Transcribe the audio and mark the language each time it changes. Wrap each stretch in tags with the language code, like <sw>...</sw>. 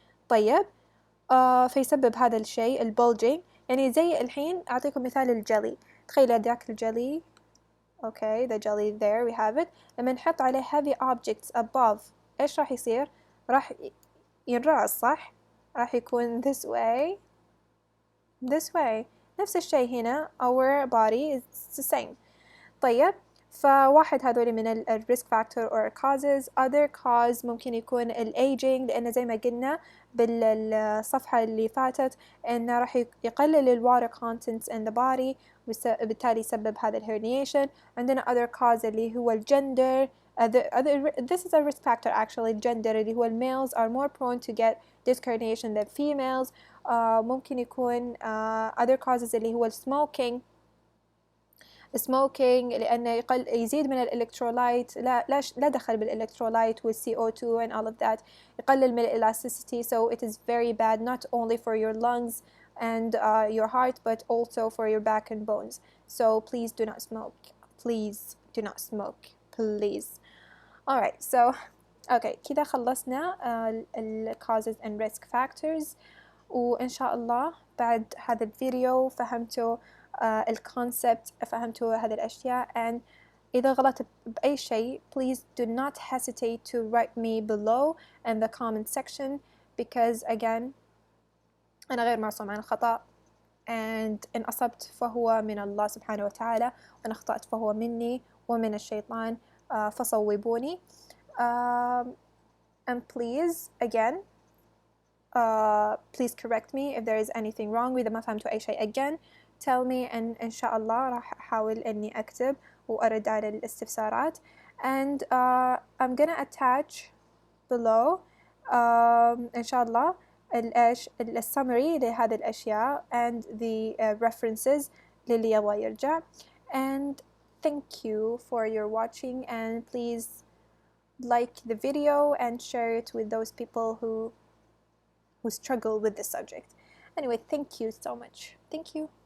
<ar>طيب فيسبب هذا الشيء البولجينج. يعني زي الحين أعطيكم مثال الجلي. تخيل ذاك الجلي.</ar> <en>Okay, the jelly there we have it.</en> <ar>لما نحط عليه</ar> <en>heavy objects above</en> <ar>إيش راح يصير؟ راح ينرعص صح؟ راح يكون</ar> <en>this way.</en> <ar>نفس الشيء هنا</ar> <en>our body is the same.</en> <ar>طيب, فواحد هذول من ال</ar> <en>risk factor or causes. other cause</en> <ar>ممكن يكون ال aging، لأن زي ما قلنا بالصفحة اللي فاتت إنه راح يقلل ال</ar> <en>water contents in the body</en> <ar>وبالتالي يسبب هذا ال herniation. عندنا</ar> <en>other cause</en> <ar>اللي هو ال gender.</ar> <en>This is a risk factor actually. gender</en> <ar>اللي هو ال</ar> <en>males are more prone to get disc herniation than females.</en> <ar>ممكن يكون</ar> <en>other causes</en> <ar>اللي هو ال smoking لأنه يزيد من الإلكترولايت. لا دخل بالإلكترولايت والCO2</ar> <en>and all of that.</en> <ar>يقلل من</ar> <en>elasticity, so it is very bad not only for your lungs and your heart but also for your back and bones. So please do not smoke. Please do not smoke. Please. Alright, so okay,</en> <ar>كده خلصنا ال</ar> <en>causes and risk factors.</en> <ar>وإن شاء الله بعد هذا الفيديو فهمتوا الكونسبت، فهمتوا هذه الأشياء. and إذا غلطت بأي شيء</ar> <en>please do not hesitate to write me below in the comment section because again</en> <ar>أنا غير معصوم عن الخطأ and إن أصبت فهو من الله سبحانه وتعالى وإن أخطأت فهو مني ومن الشيطان فصوبوني.</ar> <en>And please again please correct me if there is anything wrong.</en> <ar>وإذا ما فهمتوا أي شيء</ar> <en>again tell me and</en> <ar>إن شاء الله راح أحاول إني أكتب وأرد على الاستفسارات.</ar> <en>and I'm gonna attach below</en> <ar>إن شاء الله السمري لهذه الأشياء</ar> <en>and the references</en> <ar>للي يبغى يرجع.</ar> <en>and thank you for your watching and please like the video and share it with those people who struggle with this subject. Anyway, thank you so much. Thank you.</en>